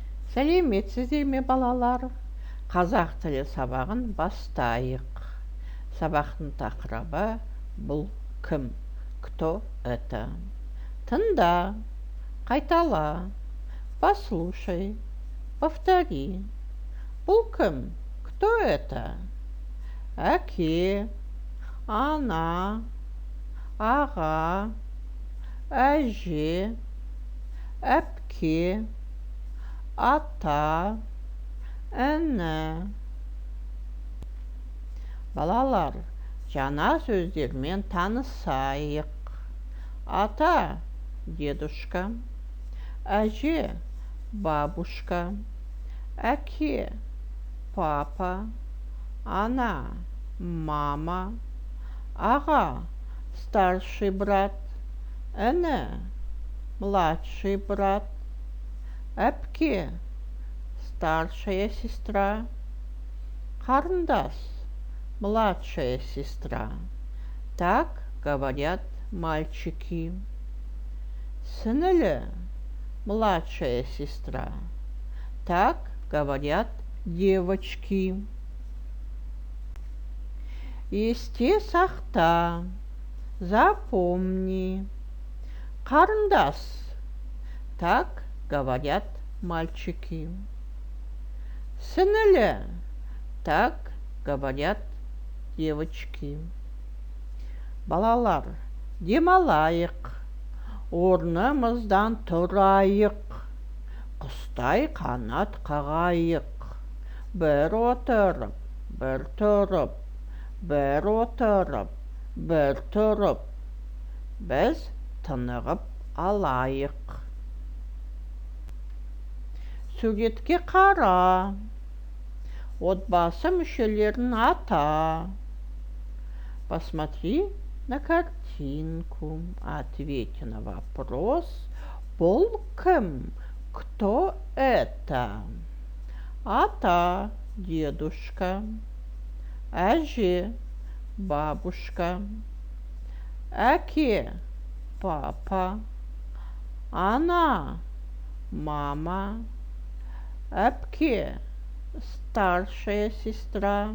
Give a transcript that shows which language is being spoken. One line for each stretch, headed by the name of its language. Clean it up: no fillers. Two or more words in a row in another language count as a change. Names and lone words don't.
Kazakh: Сәлеметсіздер ме балалар? Қазақ тілі сабағын бастайық. Сабақтың тақырыбы бұл кім?
Russian: Кто это?
Kazakh: Тыңда, қайтала,
Russian: послушай, повтори.
Kazakh: Бұл кім?
Russian: Кто это?
Kazakh: Әке, ана, аға, әже, әпке, ата, әні. Балалар, жаңа сөздермен танысайық. Ата, дедушка, әже, бабушка, әке, папа, ана, мама, аға,
Russian: старший брат,
Kazakh: әні,
Russian: младший брат, әпке, старшая сестра, қарындас, младшая сестра. Так говорят мальчики. Сіңілі, младшая сестра. Так говорят девочки.
Kazakh: Есте сақта, запомни. Қарындас.
Russian: Так говорят мальчики. Сіңілі. Так говорят девочки.
Kazakh: Балалар, демалайық. Орнымыздан тұрайық. Құстай қанат қағайық. Бір отырып, бір тұрып, бір отырып, бір тұрып. Біз тынығып алайық. Суретке қара. Отбасы мүшелерін ата.
Russian: Посмотри на картинку. Ответь на вопрос.
Kazakh: Бұл кім?
Russian: Кто это?
Kazakh: Ата, дедушка. Әже, бабушка. Әке, папа. Ана, мама.
Russian: Әпке, старшая сестра.